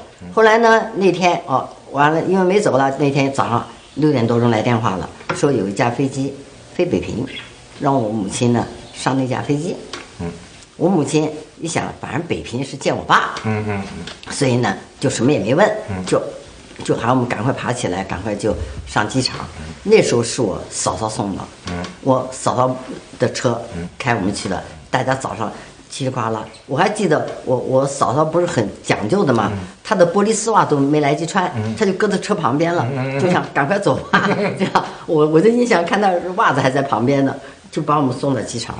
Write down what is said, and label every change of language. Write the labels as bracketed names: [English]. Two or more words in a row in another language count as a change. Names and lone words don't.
[Chinese] 後來呢，那天完了，因為沒走了，那天早上6點多鐘來電話了，說有一架飛機飛北平，讓我母親呢上那架飛機。我母親一想，反正北平是見我爸，所以呢就什麼也沒問，就喊我們趕快爬起來，趕快就上機場。那時候是我嫂嫂送的，我嫂嫂的車開我們去的，大家早上嘁哩呱啦。我還記得我嫂嫂不是很講究的嘛，她的玻璃絲襪都沒來及穿，她就擱在車旁邊了，就想趕快走吧。這樣我的印象看到襪子還在旁邊呢，就把我們送到機場了。